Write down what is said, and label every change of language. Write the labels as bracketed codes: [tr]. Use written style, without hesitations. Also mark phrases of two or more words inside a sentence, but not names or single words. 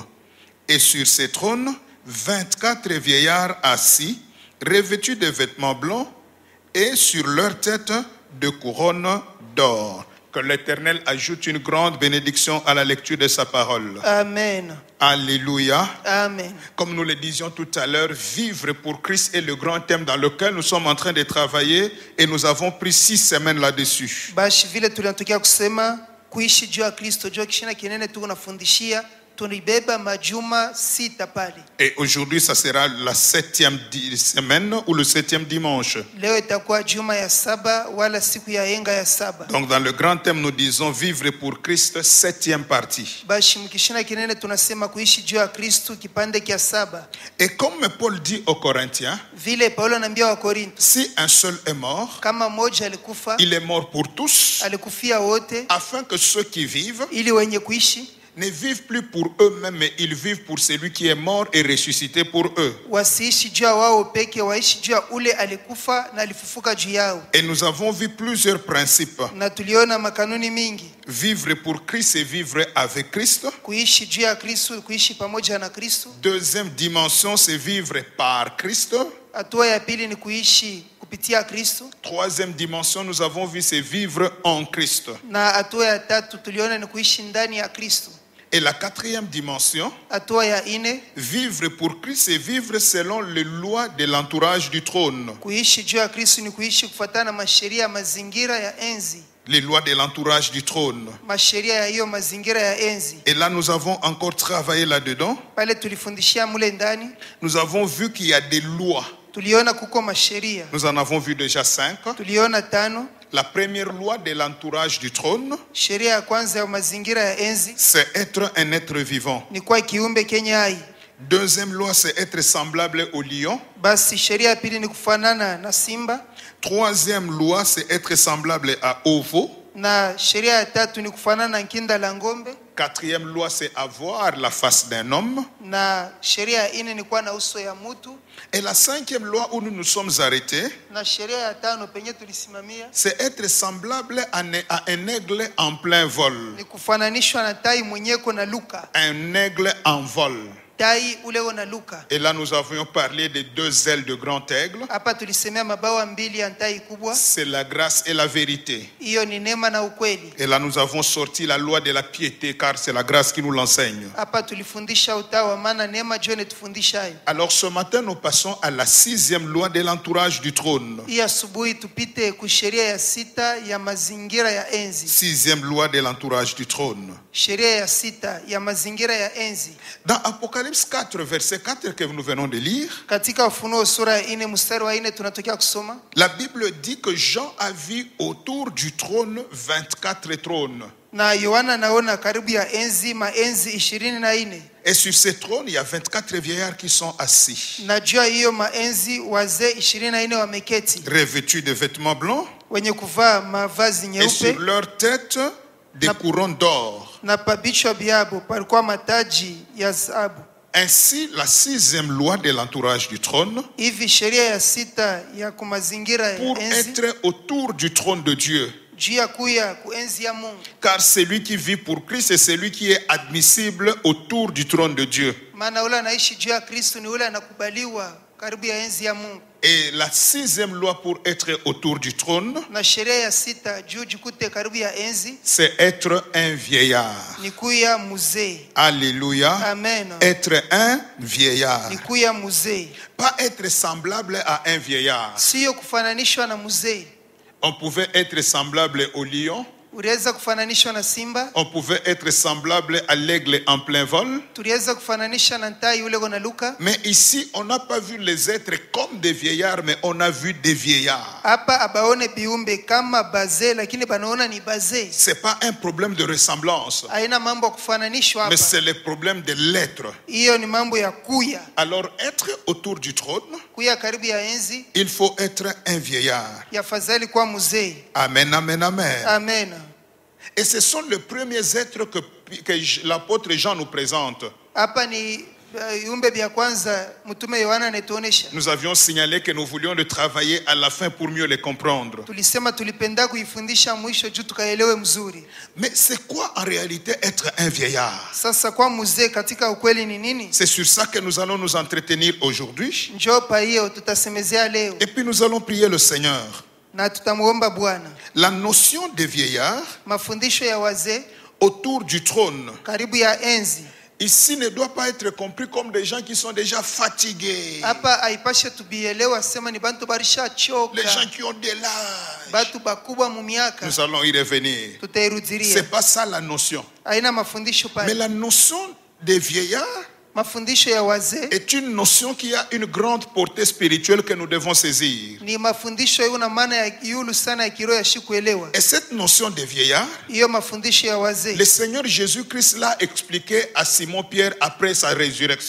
[fr] Et sur ces trônes, 24 vieillards assis, revêtus de vêtements blancs, et sur leur tête de couronnes d'or. Que l'Éternel ajoute une grande bénédiction à la lecture de sa parole. Amen. Alléluia. Amen. Comme nous le disions tout à l'heure, vivre pour Christ est le grand thème dans lequel nous sommes en train de travailler et nous avons pris 6 semaines là-dessus. [sw] Bashi vile tunatokea kusema kuishi juu ya Kristo, juu kishina kinene tuko nafundishia, tunibeba majuma 6 pale. [fr] Et aujourd'hui, ça sera la 7e semaine ou le 7e dimanche. [sw] Leo itakuwa juma ya 7 wala siku ya yenga ya 7. [fr] Donc dans le grand thème, nous disons vivre pour Christ, 7e partie. [sw] Bashi mkishina kinene tunasema kuishi juu ya Kristo kipande kia 7. [fr] Et comme Paul dit aux Corinthiens, [sw] Vile Paulo anambia wa Korinto, [fr] si un seul est mort, [sw] kama mmoja alikufa, [fr] il est mort pour tous, [sw] alikufia wote, [fr] afin que ceux qui vivent [sw] ili wenye kuishi [fr] ne vivent plus pour eux-mêmes, mais ils vivent pour celui qui est mort et ressuscité pour eux. [sw] wasiishi juu ya wao peke, waishi juu ya ule alikufa na alifufuka juu yao. [fr] Et nous avons vu plusieurs principes. [sw] Na tuliona makanuni mingi: [fr] Vivre pour Christ et vivre avec Christ. [sw] kuishi juu ya Kristo, kuishi pamoja na Kristo. [fr] Deuxième dimension, c'est vivre par Christ. [sw] Hatua ya pili ni kuishi kupitia Kristo. [fr] Troisième dimension, nous avons vu, c'est vivre en Christ. [sw] Na hatua ya tatu tuliona ni kuishi ndani ya Kristo. [fr] Et la quatrième dimension, [sw] Hatua ya ine, [fr] vivre pour Christ et vivre selon les lois de l'entourage du trône. [sw] kuishi juu ya Kristo ni kuishi kufuatana na masheria ya mazingira ya enzi, [fr] Les lois de l'entourage du trône. [sw] masheria ya hiyo mazingira ya enzi. [fr] Et là, nous avons encore travaillé là-dedans. [sw] Pale tulifundishia mule ndani, [fr] Nous avons vu qu'il y a des lois. [sw] tuliona kuko masheria. [fr] Nous en avons vu déjà 5. [sw] Tuliona 5. [fr] La première loi de l'entourage du trône, [sw] Sheria ya kwanza ya mazingira ya enzi [fr] c'est être un être vivant. [sw] ni kuwa kiumbe kenye hai. [fr] Deuxième loi, c'est être semblable au lion. [sw] Basi sheria ya pili ni kufanana na simba, [fr] Troisième loi, c'est être semblable à au veau. [sw] na sheria ya tatu ni kufanana na nkinda la ng'ombe, [fr] Quatrième loi, c'est avoir la face d'un homme. [sw] na sheria ya ine ni kuwa na uso ya mutu, [fr] Et la cinquième loi où nous nous sommes arrêtés, [sw] na sheria ya tano penye tulisimamia [fr] c'est être semblable à un aigle en plein vol. [sw] ni kufananishwa na tai mwenyeko na luka, [fr] Un aigle en vol. [sw] tai uleo na luka. [fr] Et là, nous avions parlé des 2 ailes de grand aigle. [sw] Hapa tulisemea mabawa mbili ya tai kubwa, [fr] C'est la grâce et la vérité. [sw] hiyo ni neema na ukweli. [fr] Et là, nous avons sorti la loi de la piété, car c'est la grâce qui nous l'enseigne. [sw] Hapa tulifundisha utawa, maana neema ndio inatufundisha hayo. [fr] Alors ce matin, nous passons à la 6e loi de l'entourage du trône. [sw] Hii asubuhi tupite kusheria ya sita ya mazingira ya enzi. [fr] 6e loi de l'entourage du trône. [sw] Sheria ya sita ya mazingira ya enzi. [fr] Dans Apocalypse 4, verset 4 que nous venons de lire, [sw] Katika Ufunuo sura ya 4 mstari wa 4 tunatokea kusoma, [fr] la Bible dit que Jean a vu autour du trône 24 trônes. [sw] na Yohana naona karibu ya enzi maenzi 24, [fr] Et sur ces trônes, il y a 24 vieillards qui sont assis, [sw] na juu ya hiyo maenzi wazee 24 wameketi, [fr] revêtus de vêtements blancs, [sw] wenye kuvaa mavazi [fr] et sur [sw] nyeupe, [fr] leur tête des couronnes d'or. [sw] na pabichwa byabo palikuwa mataji ya dhahabu. [fr] Ainsi, la 6e loi de l'entourage du trône, [sw] Hivi sheria ya sita ya kumazingira ya [fr] pour [sw] enzi [fr] être autour du trône de Dieu. [sw] juu ya kuya kuenzi ya Mungu, [fr] Car celui qui vit pour Christ est celui qui est admissible autour du trône de Dieu. [sw] maana ule anaishi juu ya Kristo ni ule anakubaliwa karibu ya enzi ya Mungu. [fr] Et la 6e loi pour être autour du trône, [sw] Na sheria ya sita juu jikute karibu ya enzi [fr] c'est être un vieillard. [sw] ni kuya muzee. Alléluia. Amen. [fr] Être un vieillard. [sw] Ni kuya muzee, [fr] Pas être semblable à un vieillard. [sw] siyo kufananishwa na muzee. [fr] On pouvait être semblable au lion. [sw] Uliweza kufananishwa na simba, [fr] On pouvait être semblable à l'aigle en plein vol. [sw] tuliweza kufananisha na tai ule na luka. [fr] Mais ici, on n'a pas vu les êtres comme des vieillards, mais on a vu des vieillards. [sw] Hapa abaone biumbe kama bazee, lakini banaona ni bazee. [fr] C'est pas un problème de ressemblance, [sw] Haina mambo ya kufananishwa [fr] mais [sw] hapa, [fr] c'est le problème de l'être. [sw] hiyo ni mambo ya kuya [fr] Alors, être autour du trône, [sw] kuya karibu ya enzi, [fr] il faut être un vieillard. [sw] yafadhali kuwa muzee. Amen, amen, amen. Amen. [fr] Et ce sont les premiers êtres que l'apôtre Jean nous présente. [sw] Hapa ni viumbe vya kwanza mtume Yohana anatuonesha. [fr] Nous avions signalé que nous voulions le travailler à la fin pour mieux les comprendre. [sw] Tulisema tulipenda kuifundisha mwisho juu tukaelewe mzuri. [fr] Mais c'est quoi en réalité être un vieillard? [sw] Sasa kwa mzee katika ukweli ni nini? [fr] C'est sur ça que nous allons nous entretenir aujourd'hui. [sw] Njoo pa hiyo tutasemezea leo [fr] Et puis nous allons prier le Seigneur. [sw] na tutamuomba Bwana. [fr] La notion de vieillard [sw] Mafundisho ya wazee [fr] autour du trône, [sw] karibu ya enzi [fr] ici ne doit pas être compris comme des gens qui sont déjà fatigués. [sw] hapa haipashe tubielewa sema ni bantu barisha choka, [fr] Les gens qui ont de l'âge. [sw] batu bakubwa mu miaka. [fr] Nous allons y revenir. [sw] Tutairudilia. [fr] C'est pas ça la notion. [sw] Haina mafundisho [fr] Mais [sw] pale. [fr] la notion des vieillards [sw] Mafundisho ya wazee [fr] est une notion qui a une grande portée spirituelle que nous devons saisir. [sw] ni mafundisho yana maana ya yulu sana ya kiroho ya shikuelewa. [fr] Et cette notion de vieillard, [sw] Hiyo mafundisho ya wazee [fr] le Seigneur Jésus-Christ l'a expliqué à Simon-Pierre après sa résurrection.